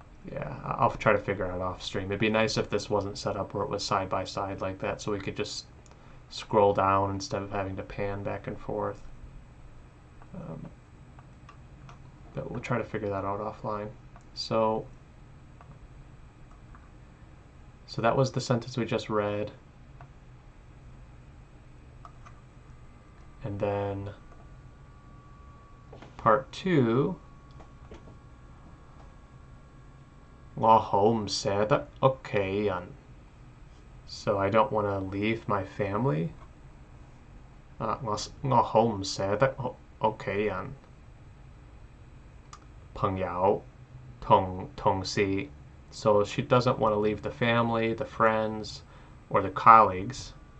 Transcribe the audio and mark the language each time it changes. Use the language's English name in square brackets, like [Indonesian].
[English] Yeah, I'll try to figure it out off stream. It'd be nice if this wasn't set up where it was side by side like that, so we could just scroll down instead of having to pan back and forth. But we'll try to figure that out offline. So that was the sentence we just read. And then part 2, [Cantonese] 我好唔捨得屋企人. [English] So I don't want to leave my family. [Cantonese] 我好唔捨得屋企人. 朋友同事. [English] So she doesn't want to leave the family, the friends, or the colleagues.